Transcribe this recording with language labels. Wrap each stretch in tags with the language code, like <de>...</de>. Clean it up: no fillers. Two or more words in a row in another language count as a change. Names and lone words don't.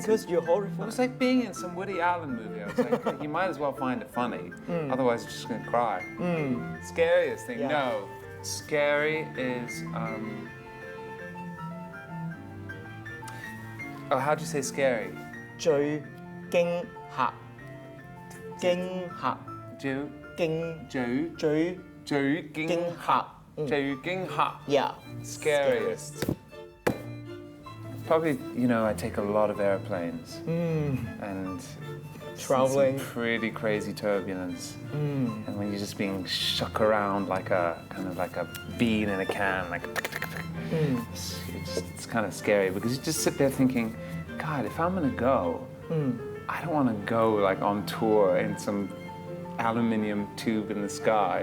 <en>because some- you're It horrified. was like being in some Woody Allen movie. I was like, you might as well find it funny, otherwise you're just gonna cry. Scariest thing, Yeah. no. Scary is, oh, how'd you say scary?</en> <yue>最驚嚇，驚嚇，最驚最最最驚驚嚇。最驚嚇</yue> <en>Yeah. Scariest. Probably, I take a lot of airplanes and Traveling. some pretty crazy turbulence. And when you're just being shook around like a bean in a can, like it's kind of scary because you just sit there thinking, God, if I'm gonna go, I don't want to go like on tour in some aluminium tube in the sky.</en>